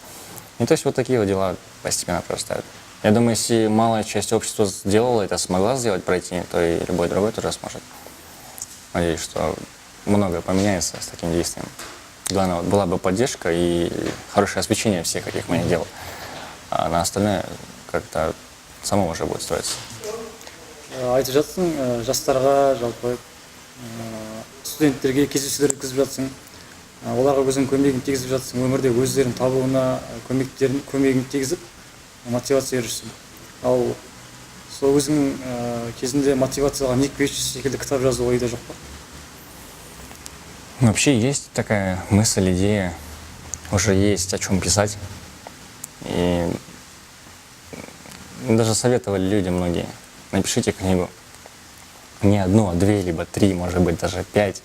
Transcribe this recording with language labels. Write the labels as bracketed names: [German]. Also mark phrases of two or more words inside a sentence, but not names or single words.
[Russian] И то есть вот такие вот дела постепенно прорастают. Я думаю, если малая часть общества сделала это, смогла сделать, пройти, то и любой другой тоже сможет. Надеюсь, что многое поменяется с таким действием. Главное, вот была бы поддержка и хорошее освещение всех этих моих дел. А на остальное как-то само уже будет строиться. [Kazakh] Айтып жатсың, жастарға, жалпы студенттерге кездесулер өткізіп жатсың. Оларға өзің көмегін тигізіп жатсың, өмірде өздерін табуына көмегін тигізіп мотивация берушісің. Ал сол өзің кезінде мотивацияға Ник Вейчес секілді кітап жазу ойда жоқ па? [Russian] Вообще есть такая мысль, идея, уже есть о чем писать. И даже советовали люди многие. Напишите книгу. Не одну, а 2, либо 3, может быть, даже 5.